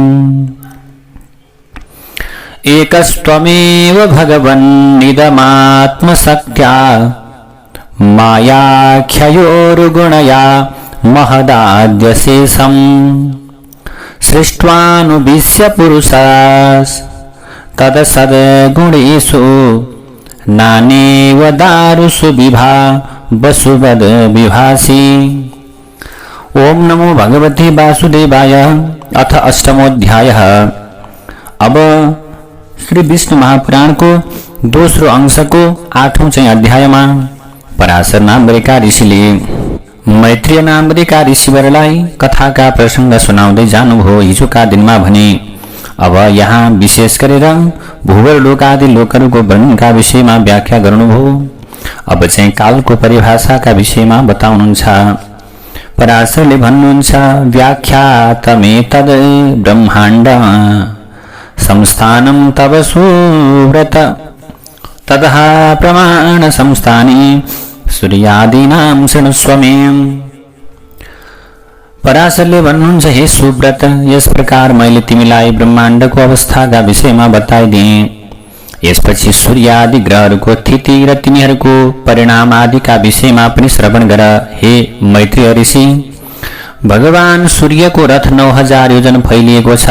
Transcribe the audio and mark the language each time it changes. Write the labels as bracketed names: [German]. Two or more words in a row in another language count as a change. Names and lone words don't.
[Sanskrit] एकस्त्वमेव भगवन्निदमात्मशक्त्या मायाख्ययोरुगुणया महदाद्यशेषम् सृष्ट्वानुविश्य पुरुषास्तदसद्गुणेषु नानेव दारुषु विभा वसुपद विभासी। ओम नमो भगवते वासुदेवाय। अथ अष्टमोऽध्यायः। [Nepali] अब श्री विष्णु महापुराण को दोस्रो अंशको 8औं चाहिँ अध्यायमा पराशर नामका ऋषिले मैत्रेय नामका ऋषिवरलाई कथाका प्रसंग सुनाउँदै जानुभयो। हिजोका दिनमा भने अब यहाँ विशेष गरेर भूवर लोक आदि लोकहरूको वर्णनका विषयमा व्याख्या गर्नुभयो। अब चाहिँ कालको परिभाषाका विषयमा बताउनुहुन्छ। पराशरले भन्नुहुन्छ [Sanskrit] व्याख्यातमेतद् ब्रह्माण्ड संस्थानं तव सुव्रत ततः प्रमाण संस्थाने सूर्यादीनां शृणुष्व मे। [Nepali] पराशरले भन्नुहुन्छ हे सुव्रत, यस प्रकार मैले तिमीलाई ब्रह्माण्डको अवस्थाका विषयमा बताइदिएँ। यसपछि सूर्य आदि ग्रहहरूको स्थिति र तिनीहरूको परिणाम आदिका विषयमा पनि श्रवण गर। हे मैत्रेय ऋषि, भगवान सूर्यको रथ 9000 योजन फैलिएको छ।